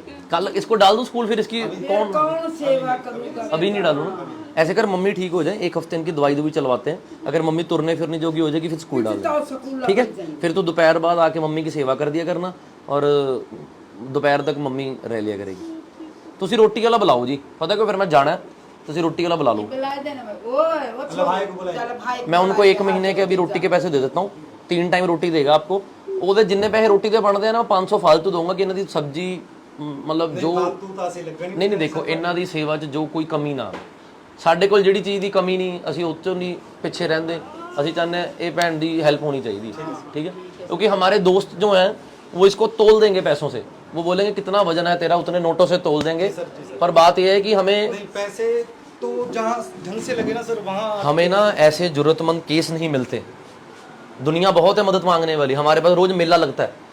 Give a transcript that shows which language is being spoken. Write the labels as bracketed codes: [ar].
[hi] कल इसको डाल दूं स्कूल, फिर इसकी कौन कौन सेवा करूंगा? अभी नहीं डालू ना। ऐसे कर मम्मी ठीक हो जाए, एक हफ्ते इनकी दवाई चलवाते हैं, अगर मम्मी तुरने फिरने जोगी हो जाएगी फिर स्कूल डाल तो स्कूल ठीक है। फिर तो दोपहर बाद आके मम्मी की सेवा कर दिया करना, और दोपहर तक मम्मी रह लिया करेगी। [pa] ਤੁਸੀਂ ਰੋਟੀ ਵਾਲਾ ਬੁਲਾਓ ਜੀ, ਪਤਾ ਕਿ ਫਿਰ ਮੈਂ ਜਾਣਾ, ਤੁਸੀਂ [hi] रोटी वाला बुला लो। बुला देना भाई। ओए वो चल भाई मैं उनको 1 महीने के अभी रोटी के पैसे दे देता हूँ, 3 टाइम रोटी देगा आपको। [pa] ਉਹਦੇ ਜਿੰਨੇ ਪੈਸੇ ਰੋਟੀ ਦੇ ਬਣਦੇ ਆ ਨਾ 500 ਫालतू ਦਊਂਗਾ ਕਿ ਇਹਨਾਂ ਦੀ ਸਬਜ਼ੀ ਮਤਲਬ ਜੋ ਨਹੀਂ ਨਹੀਂ ਦੇਖੋ ਇਹਨਾਂ ਦੀ ਸੇਵਾ 'ਚ ਜੋ ਕੋਈ ਕਮੀ ਨਾ ਆਵੇ। ਸਾਡੇ ਕੋਲ ਜਿਹੜੀ ਚੀਜ਼ ਦੀ ਕਮੀ ਨਹੀਂ ਅਸੀਂ ਉਹ 'ਚੋਂ ਨਹੀਂ ਪਿੱਛੇ ਰਹਿੰਦੇ, ਅਸੀਂ ਚਾਹੁੰਦੇ ਇਹ ਭੈਣ ਦੀ [hi] हेल्प होनी चाहिए, ठीक है। क्योंकि हमारे दोस्त जो हैं वो इसको तोल देंगे पैसों से, वो बोलेंगे कितना वजन है तेरा, उतने नोटों से तोल देंगे। पर बात यह है कि हमें पैसे तो जहाँ ढंग से लगे ना सर वहाँ हमें ना ऐसे जरूरतमंद केस नहीं मिलते। दुनिया बहुत है मदद मांगने वाली, हमारे पास रोज मेला लगता है,